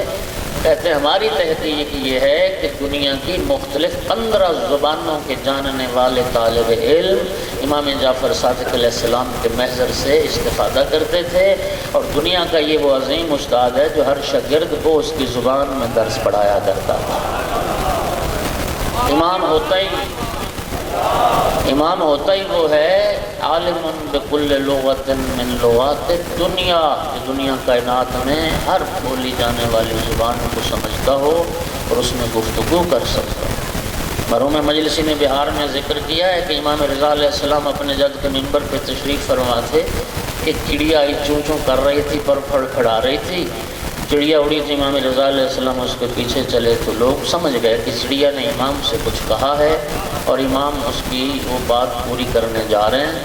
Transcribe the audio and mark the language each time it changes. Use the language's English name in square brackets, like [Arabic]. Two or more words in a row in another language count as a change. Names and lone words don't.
[Urdu] کہتے ہیں ہماری تحقیق یہ ہے کہ دنیا کی مختلف 15 زبانوں کے جاننے والے طالب علم امام جعفر صادق علیہ السلام کے محضر سے استفادہ کرتے تھے۔ اور دنیا کا یہ وہ عظیم استاد ہے جو ہر شاگرد کو اس کی زبان میں درس پڑھایا کرتا تھا۔ امام ہوتا ہی وہ ہے [Arabic] عالم بکل لغت من لغات دنیا، [Urdu] دنیا کائنات میں ہر بولی جانے والی زبان کو سمجھتا ہو اور اس میں گفتگو کر سکتا ہو۔ مرحوم مجلسی نے بہار میں ذکر کیا ہے کہ امام رضا علیہ السلام اپنے جد کے منبر پہ تشریف فرما تھے، ایک چڑیا آئی چوں چوں کر رہی تھی، پر پھڑ پھڑا رہی تھی، چڑیا اڑی تھی، امام رضا علیہ السلام اس کے پیچھے چلے تو لوگ سمجھ گئے کہ چڑیا نے امام سے کچھ کہا ہے اور امام اس کی وہ بات پوری کرنے جا رہے ہیں۔